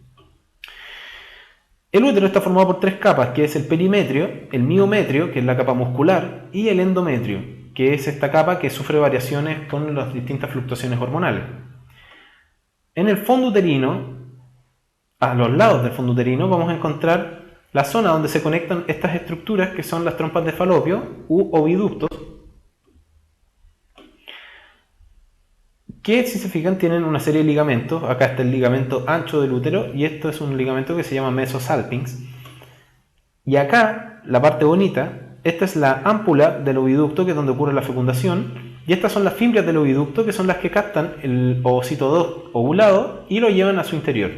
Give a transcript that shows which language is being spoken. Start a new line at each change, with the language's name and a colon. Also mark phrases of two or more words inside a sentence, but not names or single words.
Spanish: El útero está formado por tres capas, que es el perimetrio, el miometrio, que es la capa muscular, y el endometrio, que es esta capa que sufre variaciones con las distintas fluctuaciones hormonales. En el fondo uterino, a los lados del fondo uterino, vamos a encontrar la zona donde se conectan estas estructuras que son las trompas de Falopio u oviductos, que si se fijan tienen una serie de ligamentos. Acá está el ligamento ancho del útero y esto es un ligamento que se llama mesosalpinx. Y acá, la parte bonita, esta es la ámpula del oviducto, que es donde ocurre la fecundación, y estas son las fimbrias del oviducto, que son las que captan el ovocito 2 ovulado y lo llevan a su interior.